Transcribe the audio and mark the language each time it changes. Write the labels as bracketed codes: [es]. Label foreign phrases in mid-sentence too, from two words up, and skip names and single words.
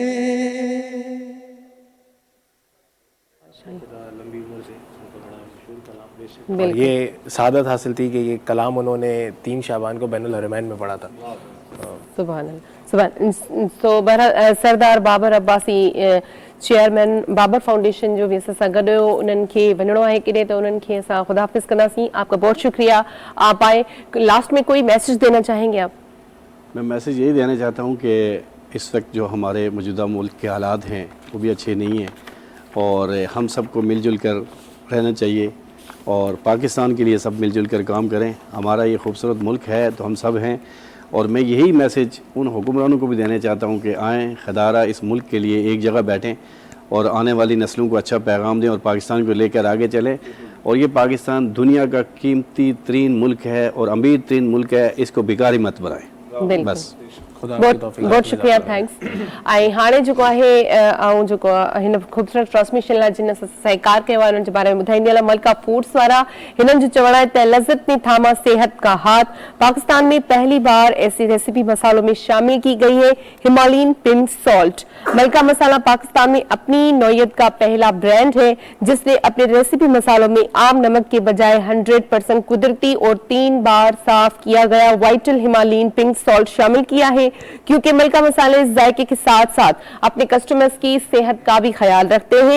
[ur] اور یہ سعادت حاصل تھی کہ یہ کلام انہوں نے 3 شعبان کو بین الحرمین میں پڑھا تھا. [ar] سبحان الله [sd] सुभान। तो बहरहाल सरदार बाबर अब्बासी चेयरमैन बाबर फाउंडेशन जो भी असां सां गॾु हुयो, उन्हनि खे वञिणो आहे किॾे त उन्हनि खे असां ख़ुदा हाफ़िज़ कंदासीं। [ur] آپ کا بہت شکریہ. آپ آئے، لاسٹ میں کوئی میسج دینا چاہیں گے آپ? میں میسج یہی دینا چاہتا ہوں کہ اس وقت جو ہمارے موجودہ ملک کے حالات ہیں وہ بھی اچھے نہیں ہیں، اور ہم سب کو مل جل کر رہنا چاہیے اور پاکستان کے لیے سب مل جل کر کام کریں. ہمارا یہ خوبصورت ملک ہے تو ہم سب ہیں، اور میں یہی میسج ان حکمرانوں کو بھی دینا چاہتا ہوں کہ آئیں خدارا اس ملک کے لیے ایک جگہ بیٹھیں اور آنے والی نسلوں کو اچھا پیغام دیں اور پاکستان کو لے کر آگے چلیں. اور یہ پاکستان دنیا کا قیمتی ترین ملک ہے اور امیر ترین ملک ہے، اس کو بیکاری مت بنائیں. बस بہت شکریہ، تھینکس. [sd] ऐं हाणे जेको आहे ऐं जेको हिन ख़ूबसूरत ट्रांसमिशन लाइ जिन सहकार कयो आहे उन जे बारे में ॿुधाईंदी हलां। मलका फूड्स वारा हिननि जो चवणु आहे त [ur] لذت نے تھاما صحت کا ہاتھ. پاکستان میں پہلی بار ایسی ریسیپی مسالوں میں شامل کی گئی ہے [en] Himalayan pink salt. [ur] ملکہ مسالہ پاکستان میں اپنی نوعیت کا پہلا برانڈ ہے جس نے اپنے ریسیپی مسالوں میں عام نمک کے بجائے 100% قدرتی اور 3 بار صاف کیا گیا [en] vital Himalayan pink salt [ur] شامل کیا ہے، کیونکہ ملکہ مسالے ذائقے کے ساتھ ساتھ اپنے کسٹمرز کی صحت کا بھی خیال رکھتے ہیں.